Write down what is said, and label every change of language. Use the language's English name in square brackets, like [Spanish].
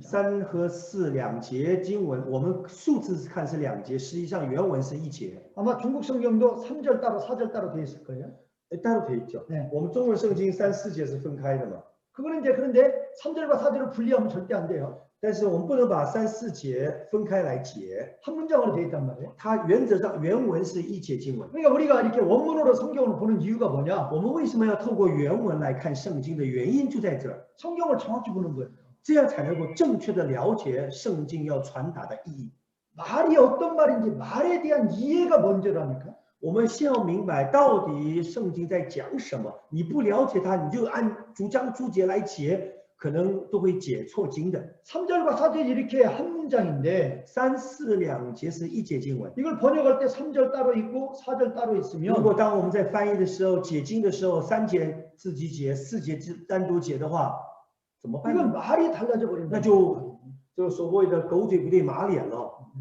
[Chinese] 3和4两节经文，我们数字看是2节，实际上原文是1节。 [Korean] 아마 중국 성경도 3절 따로 4절 따로 돼 있을 거예요. 따로 돼 있죠. 네. [Chinese] 我们中文圣经3、4节是分开的嘛。 [Korean] 그거는 이제 그런데 3절과 4절을 분리하면 절대 안 돼요. [Chinese] 但是我们不能把3、4节分开来解， [Korean] 한 문장으로 돼 있단 말이에요. [Chinese] 它原则上原文是1节经文。 [Korean] 그러니까 우리가 이렇게 원문으로 성경을 보는 이유가 뭐냐? [Chinese] 我们为什么要透过原文来看圣经的原因就在这儿， [Korean] 성경을 정확히 보는 거예요. [Chinese] 这样才能够正确的了解圣经要传达的意义。 [Korean] 말이 어떤 말인지 말에 대한 이해가 먼저라니까. [Chinese] 我们先要明白到底圣经在讲什么，你不了解它，你就按逐章逐节来解，可能都会解错经的。 [Korean] 3절과 4절이 이렇게 한 문장인데 [Chinese] 3、4两节是1节经文。 [Korean] 이걸 번역할 때 3절 따로 있고 4절 따로 [Chinese] 如 [Korean] 있으면 [Chinese] 果当我们在翻译的时候解经的时候，3节自己解，4节单独解的话，怎么办 [Korean] 이건 [Chinese] 呢？ [Korean] 말이 달라져 버린다. [Chinese] 那就所谓的狗嘴不对马脸了。